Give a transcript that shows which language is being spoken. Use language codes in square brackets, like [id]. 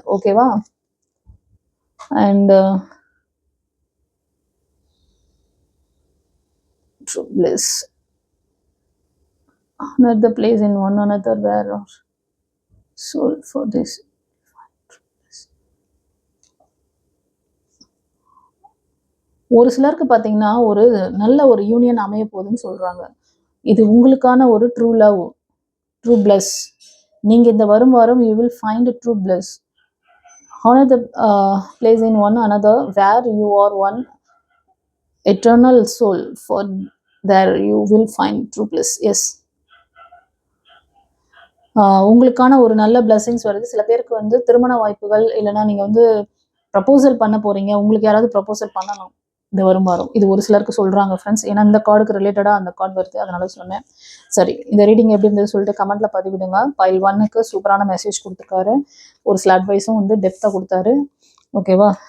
[ta] ஓகேவா? [en] And true bliss, honor the place in one another where our soul for this. [ta] ஒரு சிலருக்கு பார்த்தீங்கன்னா ஒரு நல்ல ஒரு யூனியன் அமைய போகுதுன்னு சொல்றாங்க. இது உங்களுக்கான ஒரு ட்ரூ லவ், ட்ரூ பிளஸ். நீங்க இந்த வரும் வாரம் [en] you will find a true bliss. Honor the place in one another where you are one eternal soul, for there you will find true bliss. Yes. [ta] உங்களுக்கான ஒரு நல்ல பிளஸிங்ஸ் வருது. சில பேருக்கு வந்து திருமண வாய்ப்புகள், இல்லைன்னா நீங்க வந்து ப்ரப்போசல் பண்ண போறீங்க, உங்களுக்கு யாராவது ப்ரப்போசல் பண்ணணும் இந்த வரும் வாரம். இது ஒரு சிலருக்கு சொல்றாங்க ஃப்ரெண்ட்ஸ். ஏன்னா இந்த கார்டுக்கு ரிலேட்டடா அந்த கார்டு வருது, அதனால சொன்னேன். சரி, இந்த ரீடிங் எப்படி இருந்தது சொல்லிட்டு கமெண்ட்ல பதிவிடுங்க. பைல் 1க்கு சூப்பரான மெசேஜ் கொடுத்துருக்காரு, ஒரு சில அட்வைஸும் வந்து டெப்த்தாக கொடுத்தாரு. ஓகேவா?